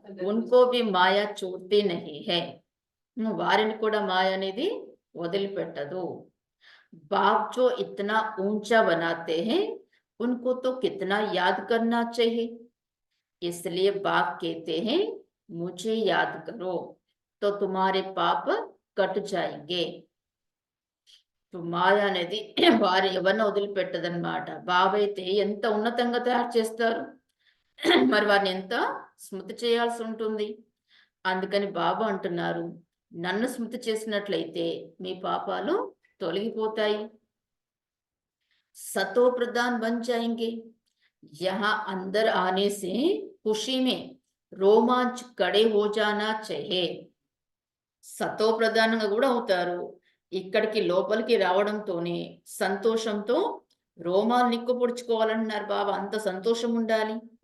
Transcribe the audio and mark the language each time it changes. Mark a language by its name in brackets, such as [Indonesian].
[Hindi] ఉన్కో భీ మాయా చూడతీ నహీ high. [Telugu] వారిని కూడా మాయ అనేది వదిలిపెట్టదు. [Hindi] बाप जो इतना ऊंचा बनाते हैं उनको तो कितना याद करना चाहिए। इसलिए बाप कहते हैं मुझे याद करो तो तुम्हारे पाप कट जाएंगे। [Telugu] మాయ అనేది వారు ఎవరిని వదిలిపెట్టదన్నమాట. బాబా అయితే ఎంత ఉన్నతంగా తయారు చేస్తారు, మరి వారిని ఎంత స్మృతి చేయాల్సి ఉంటుంది. అందుకని బాబా అంటున్నారు, నన్ను స్మృతి చేసినట్లయితే మీ పాపాలు తొలగిపోతాయి. [Hindi] सतो प्रधान बन जाएंगे। यहाँ अंदर आने से खुशी में रोमांच खड़े हो जाना चाहिए। [Telugu] సతో ప్రధానంగా కూడా అవుతారు. ఇక్కడికి లోపలికి రావడంతోనే సంతోషంతో రోమాలు నిక్కుపొడుచుకోవాలంటున్నారు బాబా. అంత సంతోషం ఉండాలి.